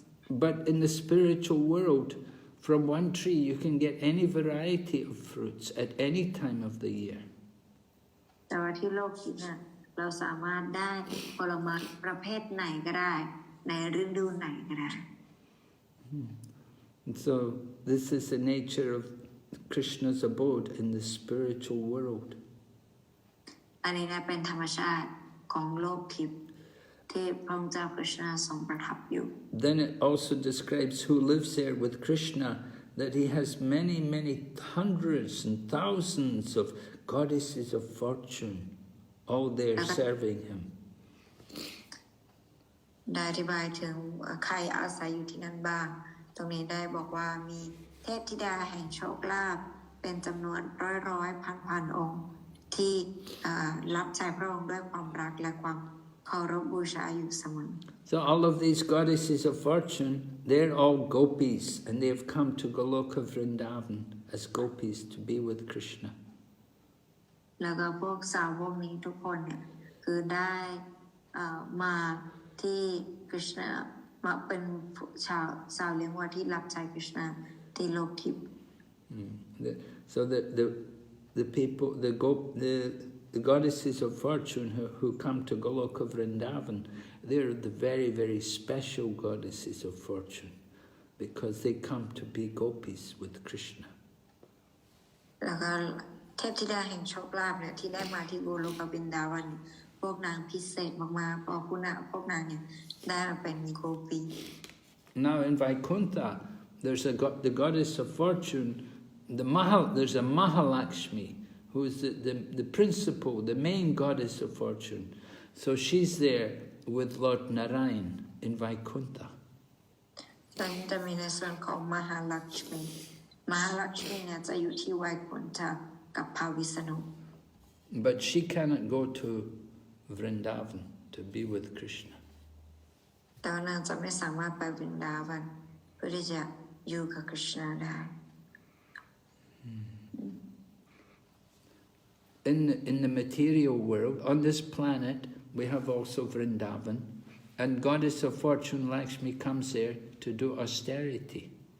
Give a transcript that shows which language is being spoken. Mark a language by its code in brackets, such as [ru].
[en] But in the spiritual world, from one tree you can get any variety of fruits at any time of the year. [th] แต่ว่าที่โลกทิพย์เนี่ยเราสามารถได้ผลไม้ประเภทไหนก็ได้ในฤดูไหนก็ได้ [en] And so this is the nature of Krishna's abode in the spiritual world. [th] อันนี้นะเป็นธรรมชาติของโลกทิพย์ที่พระองค์เจ้าคริชนาทรงประทับอยู่ [en] Then it also describes who lives there with Krishna, that he has many, many hundreds and thousands of goddesses of fortune, all there serving him. [th] ได้อธิบายถึงใครอาศัยอยู่ที่นั่นบ้างตรงนี้ได้บอกว่ามีเทพธิดาแห่งโชคลาภเป็นจำนวนร้อยพันองค์ที่รับใช้พระองค์ด้วยความรักและความเคารพบูชาอยู่เสมอ [en] So all of these goddesses of fortune, they're all gopis, and they have come to Goloka Vrindavan as gopis to be with Krishna. [th] แล้วก็พวกสาวกนี้ทุกคนเนี่ยคือได้มาที่คริชนามาเป็นสาวเลี้ยงวัวที่รับใช้คริชนาที่โลกทิพย์ [en] So the people, the goddesses of fortune who come to Goloka Vrindavan, they're the very, very special goddesses of fortune, because they come to be gopis with Krishna. [th] แล้วก็เทพธิดาแห่งโชคลาภเนี่ยที่ได้มาที่โกโลกวินดาวันพวกนางพิเศษมากๆเพราะพวกนางเนี่ยได้มาเป็นโกปี [en] Now in Vaikuntha, there's the goddess of fortune, there's a Mahalakshmi, who is the principal, the main goddess of fortune. So she's there with Lord Narayan in Vaikuntha. [th] ตอนนี้จะมีในส่วนของมหาลักษมีเนี่ยจะอยู่ที่ไวกุนทะกับพระวิษณุ [en] But she cannot go to Vrindavan to be with Krishna. [th] แต่ว่านางจะไม่สามารถไปวรินดาวันเพื่อที่จะอยู่กับคริชนาได้ [en] In the material world, on this planet, we have also Vrindavan, and Goddess of Fortune Lakshmi comes there to do austerity.